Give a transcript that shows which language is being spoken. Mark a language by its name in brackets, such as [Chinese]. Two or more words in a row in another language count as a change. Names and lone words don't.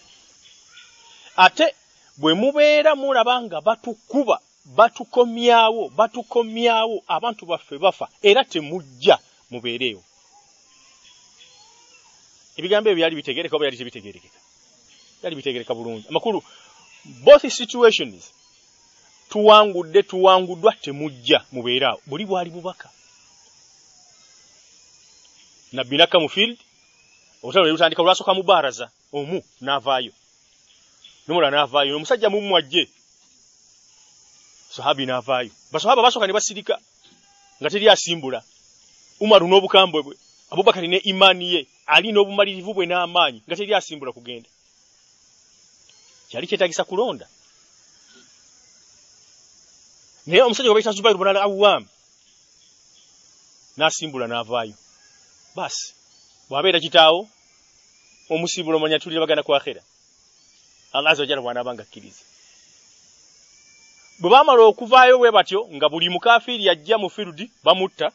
[Ganda] Ate bwe mubeera mulaba nga batukuba, batukomyawo abantu baffe bafa era temujja, mubeereewo. Ebigambo ebyo byali bitegereka oba byali tebitegerekeka? Byali bitegereka bulungi. Amakulu [English] both situations [Ganda] tuwanguddwa temujja, mubeeraawo. Buli bwali bubaka. Nabbi nakka mu field, olutalo ne lutandika olwasooka mu baraza, omu n'avaayo. N'omulala n'avaayo, omusajja mumu ajje. Sahabi n'avaayo. Basahaba basooka ne basirika nga teri asimbula. Umaru n'obukambwe bwe, Abubakari ne imani ye, Ali n'obumalirivu bwe n'amaanyi nga teri asimbula kugenda. Kyali kyetaagisa kulonda. Naye omusajja gwe bayita Zubayr ibn al-Awwam n'asimbula n'avaayo. Basi bw'abeera kitaawo omusimbula omanya tulira bagana ku akhera. [Arabic] الله عز وجل [Ganda] bw'anaabanga akkiriza. Bwe baamala okuvaayo bwe batyo nga buli mukafiiri yajja mu field bamutta.